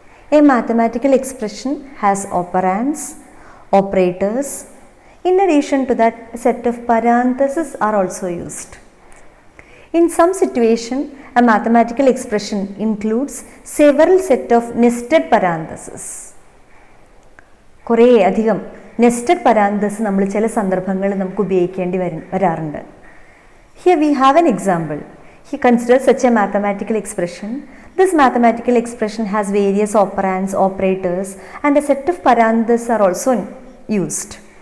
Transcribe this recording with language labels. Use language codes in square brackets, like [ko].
[en] A mathematical expression has operands, operators. In addition to that, a set of parentheses are also used. In some situation, a mathematical expression includes several set of nested parentheses. [ml] കുറേ അധികം nested parentheses നമ്മൾ ചില സന്ദർഭങ്ങളിൽ നമുക്ക് ഉപയോഗിക്കേണ്ടി വരാറുണ്ട്. [en] Here we have an example. He considers such a mathematical expression. This mathematical expression has various operands, operators, and a set of parentheses are also used.